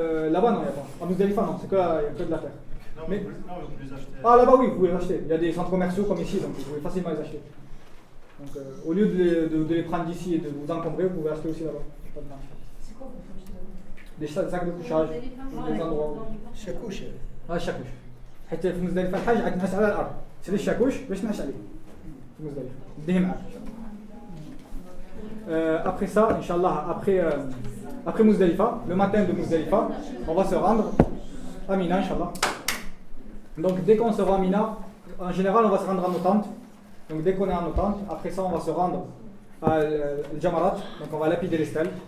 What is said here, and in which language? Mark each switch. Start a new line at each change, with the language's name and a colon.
French: Là-bas, non, il n'y a pas. À Muzdalifa, non, c'est que de la terre. Non, mais, on peut les acheter. Ah, là-bas, oui, vous pouvez les acheter. Il y a des centres commerciaux comme ici, donc vous pouvez facilement les acheter. Donc, au lieu de les prendre d'ici et de vous encombrer, vous pouvez acheter aussi là-bas. Pas de marge. C'est quoi vous achetez là-bas? Des sacs de couchage, des endroits. Chakouche. Ah, chakouche.
Arabic: حتى في مزدلفة الحاج عاد نعس على الأرض. سير الشاكوش باش نعس عليه. في مزدلفة. نديه معاك.
French: Après ça, Inch'Allah, après Muzdalifa, le matin de Muzdalifa, on va se rendre à Mina, Inch'Allah. Donc dès qu'on se rend à Mina, en général on va se rendre à nos tentes. Donc dès qu'on est à nos tentes, après ça on va se rendre à Jamarat, donc on va lapider les stèles.